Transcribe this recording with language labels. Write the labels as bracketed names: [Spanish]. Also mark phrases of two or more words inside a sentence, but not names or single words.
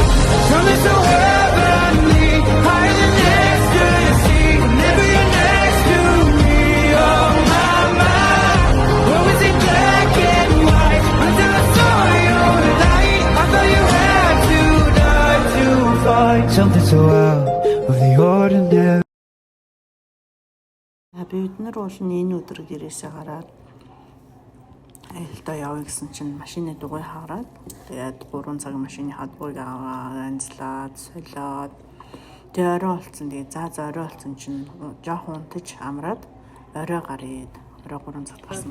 [English] Something so heavenly, higher than ecstasy. Whenever you're next to me, oh my, my. What was it black and white until I saw you tonight? I thought you had to die to find something so out of the ordinary. [Mongolian] Бид нар бол энэ өдөр гэрээсээ гараад аялалтаа явъя гэсэн чинь машины дугуй хараад тэгээд 3 цаг машиныхаа дугуйг аваад анзлаад солиод тэгээд орой болсон. Тэгээд за орой болсон чинь жоохон унтаж амраад орой гараад орой 3 цагт гарсан.